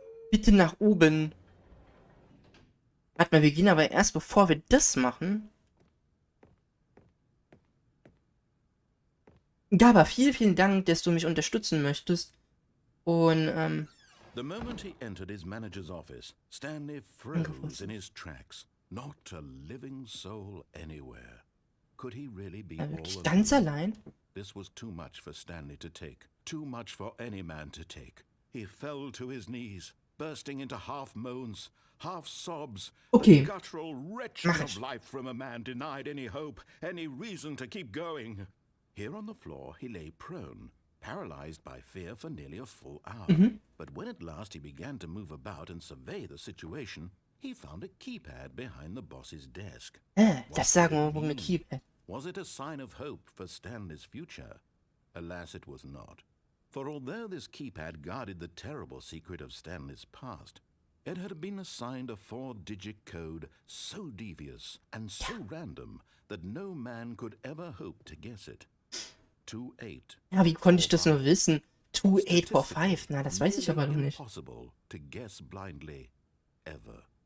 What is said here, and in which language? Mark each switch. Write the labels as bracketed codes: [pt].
[de] Bitte nach oben. Warte mal, wir gehen aber erst, bevor wir das machen. Gaba, vielen Dank, dass du mich unterstützen möchtest. Und, [en] The moment he entered his manager's office, Stanley froze in his tracks. Not a living soul anywhere. Could he really be all [de] wirklich [en] alone? [de] ganz allein? [en] This was too much for Stanley to take. Too much for any man to take. He fell to his knees, bursting into half moans, half sobs. Okay. The guttural wretching of life from a man denied any hope, any reason to keep going. Here on the floor, he lay prone, paralyzed by fear for nearly a full hour. But when at last he began to move about and survey the situation, he found a keypad behind the boss's desk. [de] Das sagen wir wohl eine Keypad. [en] Was it a sign of hope for Stanley's future? Alas, it was not. For although this keypad guarded the terrible secret of Stanley's past, it had been assigned a 4-digit code so devious and so random that no man could ever hope to guess it. 28. [de] Ja, wie konnte ich das nur wissen? 2845, na, das weiß ich aber noch nicht. [en] Impossible to guess blindly, ever.